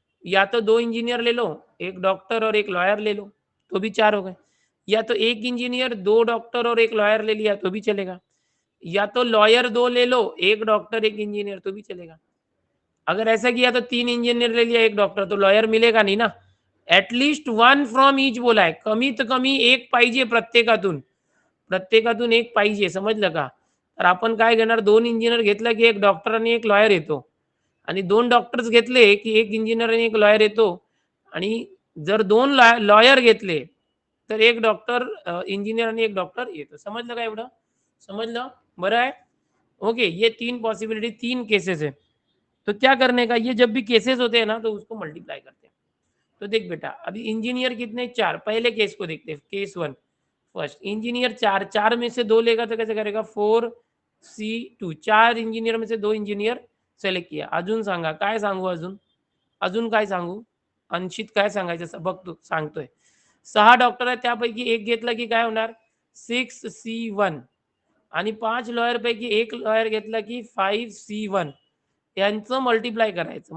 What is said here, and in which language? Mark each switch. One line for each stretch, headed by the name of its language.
Hindi: या तो 2 इंजीनियर ले लो, एक डॉक्टर और एक लॉयर ले लो, तो भी 4 हो गए। या तो एक इंजीनियर 2 डॉक्टर और एक लॉयर ले लिया तो भी चलेगा। या तो लॉयर 2 ले लो, एक डॉक्टर एक इंजीनियर, तो भी चलेगा। अगर ऐसा किया तो 3 इंजीनियर ले लिया एक डॉक्टर, तो लॉयर मिलेगा
Marathi: नाही ना।
English: at least one from each
Marathi: बोला आहे, कमीत कमी एक पाहिजे प्रत्येकातून, प्रत्येकातून एक पाहिजे, समजलं का? तर आपण काय घेणार, 2 इंजिनियर घेतला की एक डॉक्टर आणि एक लॉयर येतो, आणि 2 डॉक्टर्स घेतले की एक इंजिनियर आणि एक लॉयर येतो, आणि जर 2 लॉयर घेतले तर एक डॉक्टर इंजिनियर आणि एक डॉक्टर येतो. समजलं का एवढं? समजलं? बरं आहे?
Hindi: ओके, ये 3 पॉसिबिलिटी, 3 केसेस है। तो क्या करने का, ये जब भी केसेस होते हैं ना तो उसको मल्टीप्लाई करते हैं। तो देख बेटा, अभी इंजीनियर कितने, 4, पहले केस को देखते हैं, केस 1। फर्स्ट इंजीनियर 4, 4 में से 2 लेगा तो कैसे करेगा, 4C2, 4 इंजीनियर में से 2 इंजीनियर सिलेक्ट किया।
Marathi: अजून सांगा, काय सांगू अजून? अजून काय सांगू? अंशित काय सांगायचं बघतो, सांगतोय। 6 डॉक्टर आहेत त्यापैकी एक घेतला की काय होणार, 6C1, आणि 5 लॉयर पैकी एक लॉयर घेतला की 5C1, यांचं मल्टिप्लाय करायचं।